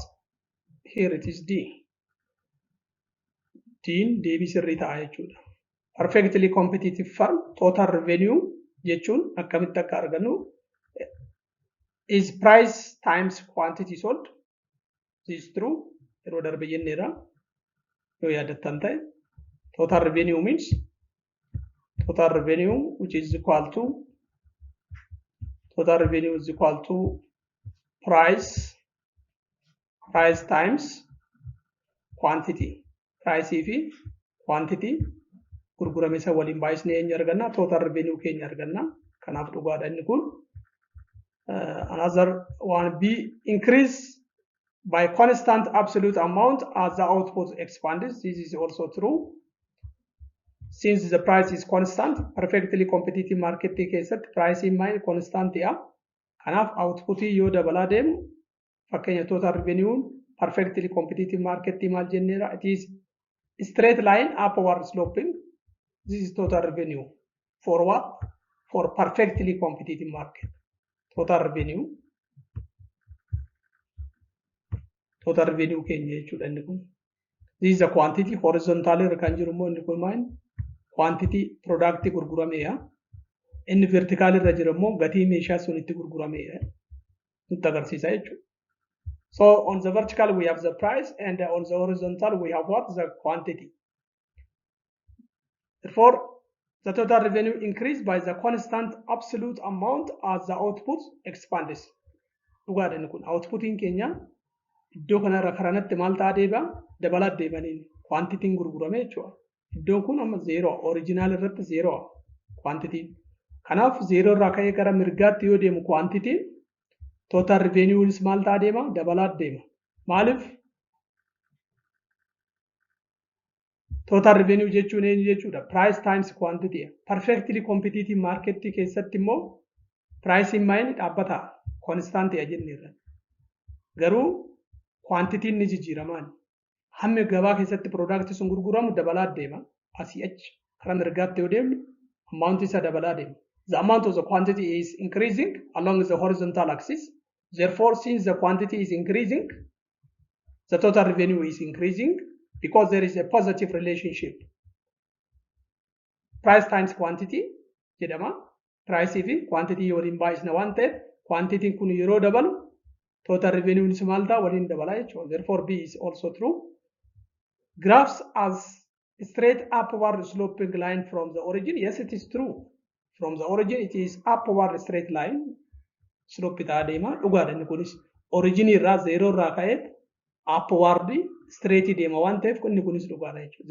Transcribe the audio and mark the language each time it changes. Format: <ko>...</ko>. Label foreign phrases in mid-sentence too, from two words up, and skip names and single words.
<en>Here it is D.</en> <om>D'n deebii sirrii ta'a jechuudha. Perfectly competitive firm total revenue jechuun akkamitti akka argannu is price times quantity sold.</om> <en>This is true.</en> <om>Yeroo darbe jenneera yoo yaadattan ta'e.</om> <en>Total revenue means total revenue which is equal to total revenue is equal to price times quantity.</en> <om>Price fi quantity gurgurame isa waliin baay'isnee eenyu arganna?</om> <en>Total revenue</en> <om>keenya arganna. Kanaaf dhugaadha inni kun.</om> <en>Another one B, increase by constant absolute amount as the output expands. This is also true. Since the price is constant, perfectly competitive market keessatti price in mind constant ya.</en> <om>Kanaaf output yoo dabalaa deemu fakkeenya</om> <en>total revenue perfectly competitive market</en> <om>maal jenneera?</om> <en>It is straight line upward sloping. This is total revenue. For what? For perfectly competitive market. Total revenue</en> <om>keenya jechuudha inni kun.</om> <en>This is the quantity horizontal</en> <om>irra kan jiru immoo inni kun maal?</om> <en>Quantity product</en> <om>gurgurameedha. Inni vertical irra jiru immoo gatii meeshaa sun itti gurgurameedha. Nutti agarsiisa jechuudha.</om> <en>So on the vertical we have the price and on the horizontal we have what? The quantity. Therefore, the total revenue increased by the constant absolute amount as the output expands.</en> <om>Dhugaadha inni kun. Outputiin keenya iddoo kanarra karanatti maal ta'a deeba? Dabalaa deebaniin quantitiin gurgurame jechuudha. Iddoon kun amma zeeroo original irratti zeeroo quantitiin. Kanaaf zeeroo irraa ka'ee gara mirgaatti yoo deemu quantitiin</om> <en>total revenues</en> <om>maal ta'a deema? Dabalaa deema. Maaliif?</om> <en>Total revenue</en> <om>jechuun eenyu jechuudha?</om> <en>Price times quantity. Perfectly competitive market</en> <om>keessatti immoo</om> <en>price in mind dhaabbata constant jenneerra.</en> <om>Garuu quantity ni jijjiiramaan. Hammi gabaa keessatti product sun gurguramu dabalaa deema. Asii achi karaa mirgaatti yoo deemne amount isa dabalaa deema.</om> <en>The amount of the quantity is increasing along the horizontal axis. Therefore, since the quantity is increasing, the total revenue is increasing because there is a positive relationship. Price times quantity jedhama.</en> <om>Price fi quantity waliin baay'isna waan ta'eef quantity kun yeroo dabalu</om> <en>total revenue is</en> <om>maal ta'a waliin dabala jechuudha.</om> <en>Therefore, B is also true. Graphs as straight upward sloping line from the origin. Yes, it is true. From the origin, it is upward straight line.</en> <om>Slope itti adeema. Dhugaadha inni kunis. Origin irraa zero irraa ka'ee</om> <en>upward straight</en> <om>deema waan ta'eef inni kunis dhugaadha jechuudha.</om>